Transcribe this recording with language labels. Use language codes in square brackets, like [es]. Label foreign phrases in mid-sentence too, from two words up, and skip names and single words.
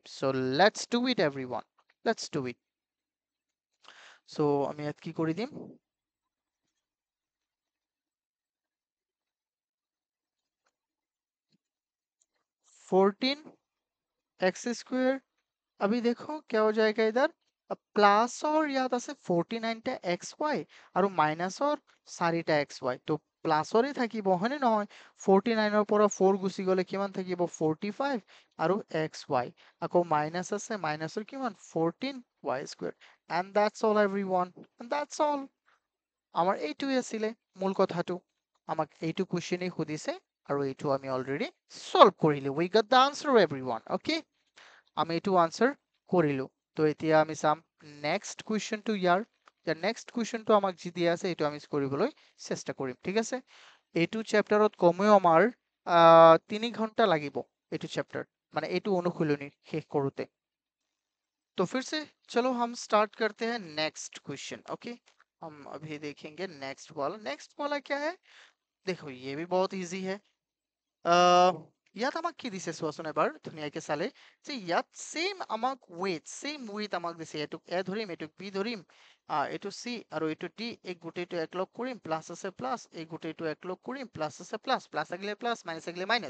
[en] So let's do it everyone, let's do it. চ' [as] আমি ইয়াত কি কৰি দিম? [en] 14 x square. [hi] अभी देखो क्या हो जाएगा इधर, अब प्लस और याद [as] আছে 49 টা xy আৰু মাইনাসৰ 4 টা xy, তো প্লাছৰে থাকিব হয়নে নহয়? 49 ৰ পৰা 4 গুচি গলে কিমান থাকিব? 45 আৰু xy, আকৌ মাইনাস আছে, মাইনাসৰ কিমান? 14 y স্কয়ার। [en] And that's all everyone, and that's all. [as] আমাৰ এইটোই আছিলে মূল কথাটো। আমাক এইটো কোৱেশ্চনেই সুধিছে আৰু এইটো আমি অলৰেডি সলভ কৰিলো। [en] We got the answer everyone, okay? [as] আমি এইটো আনসাৰ কৰিলো। তো এতিয়া আমি চাম নেক্সট কুৱেশ্যনটো ইয়াৰ। নেক্সট কুৱেশ্যনটো আমাক যি দিয়া আছে এইটো আমি কৰিবলৈ চেষ্টা কৰিম, ঠিক আছে? এইটো চেপ্টাৰত কমেও আমাৰ 3 ঘন্টা লাগিব এইটো চেপ্টাৰ, মানে এইটো অনুশীলনী শেষ কৰোতে। [hi] तो फिर से चलो हम स्टार्ट करते हैं [en] next question, [hi] ओके? हम अभी देखेंगे नेक्स्ट वाला क्या है। देखो ये भी बहुत इजी है। [as] ইয়াত আমাক কি দিছে চোৱাচোন এবাৰ ধুনীয়াকে চালে, যে ইয়াত [en] same weight [as] আমাক দিছে। এইটোক এ ধৰিম, এইটোক বি ধৰিম, এইটো চি আৰু এইটো ডি, এই গোটেইটো একলগ কৰিম, প্লাছ আছে প্লাছ, এই গোটেইটো একলগ কৰিম, প্লাছ আছে প্লাছ, প্লাছ থাকিলে প্লাছ, মাইনাছ থাকিলে মাইনাছ।